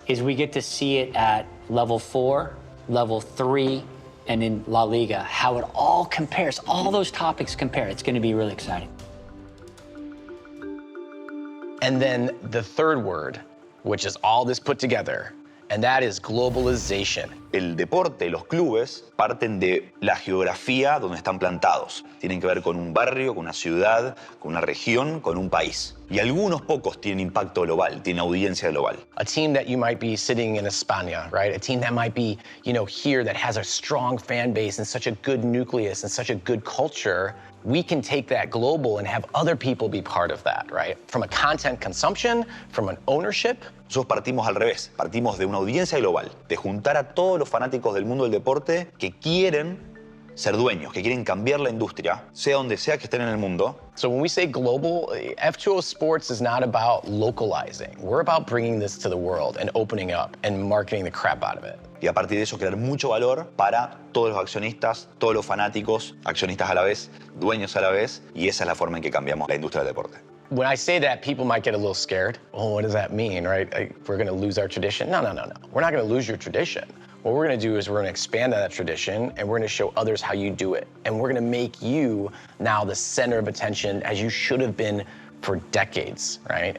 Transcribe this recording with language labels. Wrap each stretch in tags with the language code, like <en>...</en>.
<en>Is we get to see it at level 4, level 3, and in La Liga, how it all compares, all those topics compare. It's going to be really exciting. And then the third word, which is all this put together, and that is globalization.</en> <es>El deporte, los clubes, parten de la geografía donde están plantados. Tienen que ver con un barrio, con una ciudad, con una región, con un país. Y algunos pocos tienen impacto global, tienen audiencia global.</es> <en>A team that you might be sitting in España, right? A team that might be, here that has a strong fan base and such a good nucleus and such a good culture. We can take that global and have other people be part of that, right? From a content consumption, from an ownership.</en> <es>Nosotros partimos al revés, partimos de una audiencia global, de juntar a todos los fanáticos del mundo del deporte que quieren ser dueños, que quieren cambiar la industria, sea donde sea que estén en el mundo.</es> <en>So when we say global, f2o Sports is not about localizing. We're about bringing this to the world and opening up and marketing the crap out of it.</en> <es>Y a partir de eso crear mucho valor para todos los accionistas, todos los fanáticos, accionistas a la vez, dueños a la vez, y esa es la forma en que cambiamos la industria del deporte.</es> <en>When I say that, people might get a little scared. Oh, what does that mean, right? We're going to lose our tradition? No. We're not going to lose your tradition. What we're going to do is we're going to expand on that tradition, and we're going to show others how you do it. And we're going to make you now the center of attention as you should have been for decades, right?</en>